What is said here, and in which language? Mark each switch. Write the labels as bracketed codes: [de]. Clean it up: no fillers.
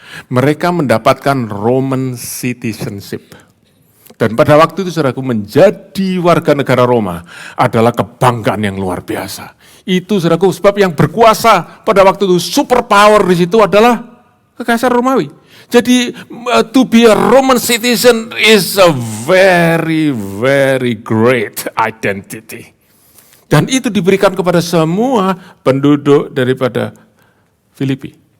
[id] Mereka mendapatkan [en] Roman citizenship. [id] Dan pada waktu itu saudaraku, menjadi warga negara Roma adalah kebanggaan yang luar biasa. Itu saudaraku sebab yang berkuasa pada waktu itu, superpower di situ adalah Kekaisaran Romawi. Jadi [en] to be a Roman citizen is a very, very great identity. [id] Dan itu diberikan kepada semua penduduk daripada Filipi.